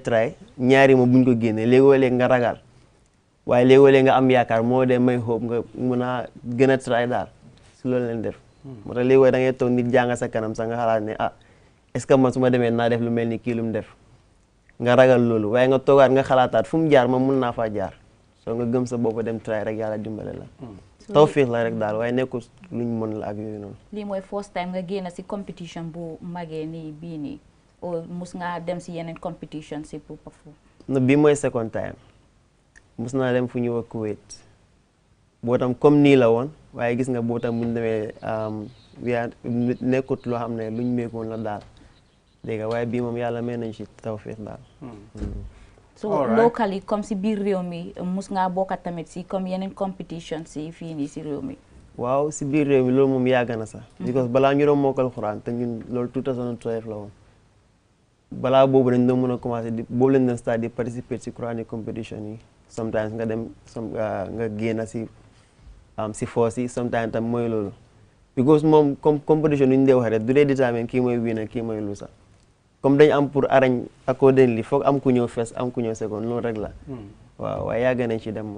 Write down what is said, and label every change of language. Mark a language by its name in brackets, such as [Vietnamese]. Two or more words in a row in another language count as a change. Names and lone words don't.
[Wolof] try ñaari moom buñ ko génnee léegoo-léeg nga ragal waaye léegoo-léeg nga am yaakaar moo dee may hope nga mun a gën a try daal si loolu leen def moo tax léegoo da ngay toog nit jàng sa kanam sax nga xalaat ne [French] est-ce que [Wolof] man su ma demee naa def lu mel ni kii lu mu def nga ragal loolu waaye nga toogaat nga xalaataat fu mu jaar ma mun naa faa jaar soo nga gëm sa bopp dem try rek yàlla dimbale la tawfiix la rek daal waaye nekkul luñ mën la ak yooyu noonu. lii mooy [English] first time [Wolof] nga génn si competition bu magee nii bii nii mus ngaa dem si yeneen competition si pour perform. no bii mooy second time mus naa dem fu ñuy wax Kuwait boo tam comme nii la woon waaye gis nga boo tam bu ñu demee nekkut loo xam ne luñ meekoon la daal dégg nga waaye bii moom yàlla may nañ si tawfiix daal. so locally comme si biir réew mi mus ngaa bokkat tamit si comme yeneen competition si fii nii si réew mi. waaw si biir réew mi loolu moom yàgg na sax. because balaa ñu doon mokkal Quran te ñun loolu 2012 la woon. balaa boobu dañ doon mën a commencé di boobu lañ doon start di participer ci [English] Quranic competition [Wolof] yi sometimes nga dem nga génn si force yi sometimes tam mooy loolu because moom comme competition yu ñu dee wax rek du dee détermine kii mooy winner kii mooy loser comme dañ am pour [English] arrange accordingly [Wolof] foog am ku ñëw first am ku ñëw second loolu rek la waaw waaye yàgg nañ ci dem moom